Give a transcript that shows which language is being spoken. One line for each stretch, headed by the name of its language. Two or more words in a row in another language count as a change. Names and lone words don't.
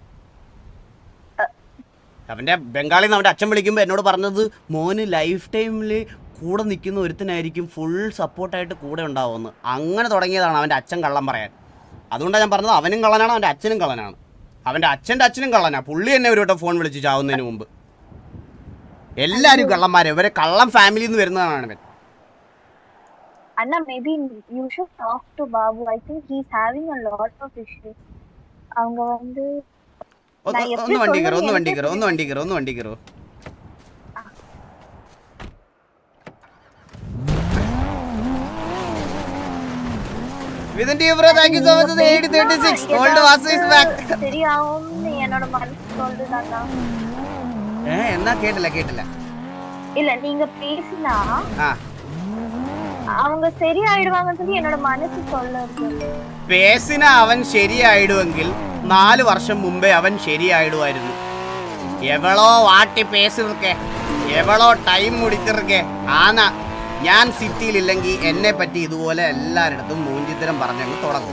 Malayalam: അവന്റെ ബംഗാളിൽ നിന്ന് അവന്റെ അച്ഛൻ വിളിക്കുമ്പോൾ എന്നോട് പറഞ്ഞത്, മോന്
English: life time
Malayalam: കൂടെ നിൽക്കുന്ന ഒരുത്തനായിരിക്കും ഫുൾ സപ്പോർട്ടായിട്ട് കൂടെ ഉണ്ടാവുമെന്ന്. അങ്ങനെ തുടങ്ങിയതാണ് അവന്റെ അച്ഛൻ കള്ളം പറയാൻ. അതുകൊണ്ടാണ് ഞാൻ പറഞ്ഞത്, അവനും കള്ളനാണ്, അവന്റെ അച്ഛനും കള്ളനാണ്. അവന്റെ അച്ഛനും കള്ളനാ. പുള്ളി എന്നെ ഒരു വട്ടം ഫോൺ വിളിച്ച് ചാവുന്നതിന് മുമ്പ്. എല്ലാരും കള്ളന്മാരെ, ഇവരെ കള്ളം ഫാമിലിയിൽ നിന്ന് വരുന്നതാണ് അവൻ.
English: Anna, maybe you should talk to Babu. I think he's having a lot of issues.
Tamil: அவங்க வந்து
Malayalam: ഒന്ന് വണ്ടി കയറോ.
English: Within you bro, thank you so much for the 8036. Old Vasu is back.
Tamil: சரியாவும் என்னோட மனசு சொல்லுதானா.
Malayalam: എന്നാ കേട്ടില്ല കേട്ടില്ല.
Tamil: இல்ல நீங்க பேசினா ആ அவங்க சரியாயிடுவாங்கன்னு சொல்லி என்னோட மனசு சொல்லுது.
Malayalam: പേസിന അവൻ ശരിയായിടുവെങ്കിൽ 4 വർഷം മുമ്പേ അവൻ ശരിയായിടുമായിരുന്നു.
Tamil: எவ்வளோ வாட்டி பேசிருக்கே, எவ்வளோ டைம் முடிச்சிருக்கே.
Malayalam: ആന ഞാൻ സിറ്റിയിലില്ലെങ്കിൽ എന്നെ പറ്റി ഇതുപോലെ എല്ലാവരിടത്തും മൂഞ്ചിത്തരം പറഞ്ഞങ്ങ് തുടങ്ങും.